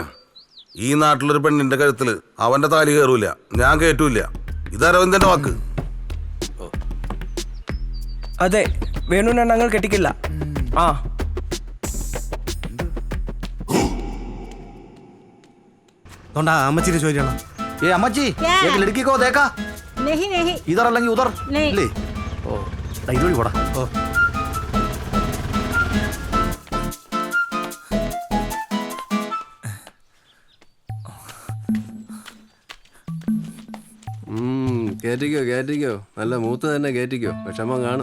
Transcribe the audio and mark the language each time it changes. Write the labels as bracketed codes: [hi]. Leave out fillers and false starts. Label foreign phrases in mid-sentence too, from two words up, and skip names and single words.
[ml] ഈ നാട്ടിലൊരു പെണ്ണിന്റെ കഴുത്തിൽ അവന്റെ താലി കയറൂല, ഞാൻ കയറ്റൂല. ഇത് അരവിന്ദന്റെ വാക്ക്. അതെ, വേണുവിനെ ഞങ്ങൾ കെട്ടിക്കില്ല. ആ അമ്മച്ചിനെ ചോദിക്കണം. ഏ അമ്മച്ചി, [hi] एक लड़की को देखा? नहीं नहीं इधर അല്ലെങ്കിൽ ഉദർ नहीं। [ml] ले ഓ ഇതുവഴി പോടാ. ഓ കേറ്റിക്കോ. നല്ല മൂത്ത് തന്നെ കേറ്റിക്കോ. വിഷമം കാണും.